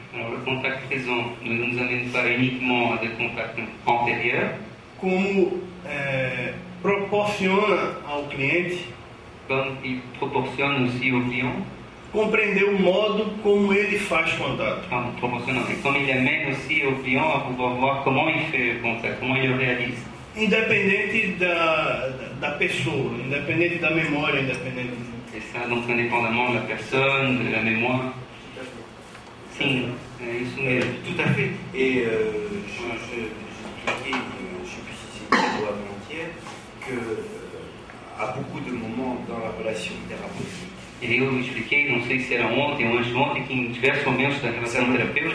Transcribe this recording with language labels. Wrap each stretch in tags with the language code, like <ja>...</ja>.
<fr>Alors, le contact présent ne nous amène pas uniquement à des contacts antérieurs,</fr> <pt>como proporciona ao cliente</pt> <fr>comme il proportionne aussi au client,</fr> <pt>compreender o modo como ele faz contato.</pt> <fr>enfin, proportionnant, et comme il amène aussi au client à pouvoir voir comment il fait le contact, comment il le réalise.</fr> <pt>Independente da pessoa, independente da memória, independente.</pt> <fr>Et ça, donc, indépendamment de la personne, de la mémoire.</fr> <pt>Sim, é isso mesmo.</pt> <fr>Tout à fait. Et je expliquais, je ne sais plus si c'était hier ou avant-hier, qu'à beaucoup de moments dans la relation thérapeutique,</fr> <pt>E eu expliquei, não sei se era ontem ou antes de ontem, que em diversos momentos da relação terapêutica,</pt>